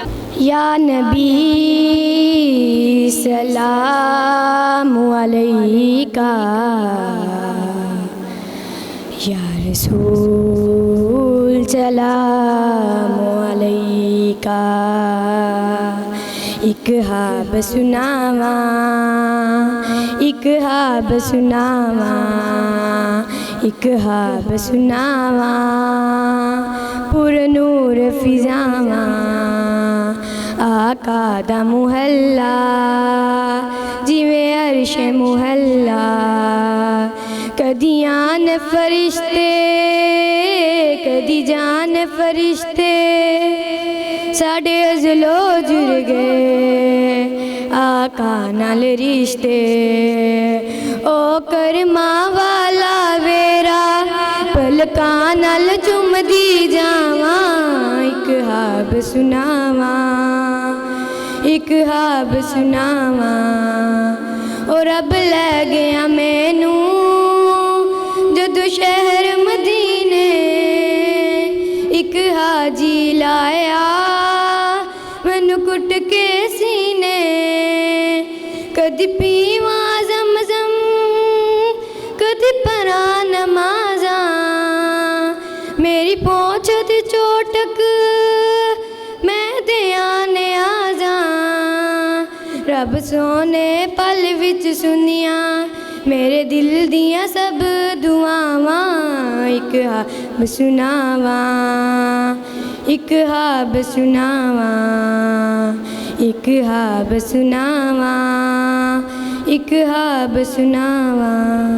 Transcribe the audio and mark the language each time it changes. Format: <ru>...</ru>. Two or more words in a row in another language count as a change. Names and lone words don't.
<ar>یا نبی سلام علیکہ، یا رسول سلام علیکہ،</ar> <pa>ایک خواب سناواں، ایک خواب سناواں، ایک خواب سناواں، پر نور فضاواں، آقا دا محلہ جویں عرش محلہ، کدی آن فرشتے کدی جان فرشتے، ساڈے ازلو جڑ گئے آقا نال رشتے، او کرماں والا ویرا پلکاں نال چمدی جاواں، ایک خواب سناواں، ایک خواب سناواں، او رب لے گیا مینوں جدو شہر مدینے، ایک حاجی لایا مینوں کٹ کے سینے، کدی پیواں زمزم کدی پڑھاں نمازاں، میری پہنچ دی چوٹک میں دیاں نیازاں، رب سونے پل وچ سنیاں میرے دل دیاں سب دعاواں، ایک خواب سناواں، ایک خواب سناواں، ایک خواب سناواں، ایک خواب سناواں.</pa>